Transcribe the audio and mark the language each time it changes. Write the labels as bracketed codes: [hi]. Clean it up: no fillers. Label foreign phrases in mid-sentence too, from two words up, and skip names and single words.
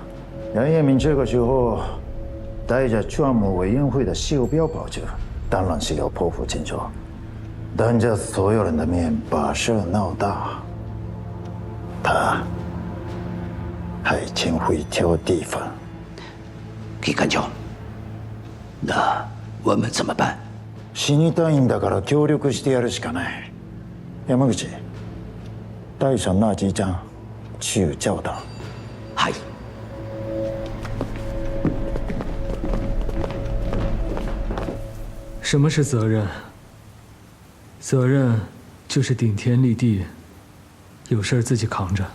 [zh] 梁彦明这个时候带着账目委员会的袖标跑着，当然是要破釜沉舟，当着所有人的面把事闹大。他还真会挑地方。机関長，那我们怎么办？ [ja] 死にたいんだから協力してやるしかない。 [zh] 山口，带上那几张去教堂。 [ja] はい。 [zh] 什么是责任？责任就是顶天立地，有事儿自己扛着。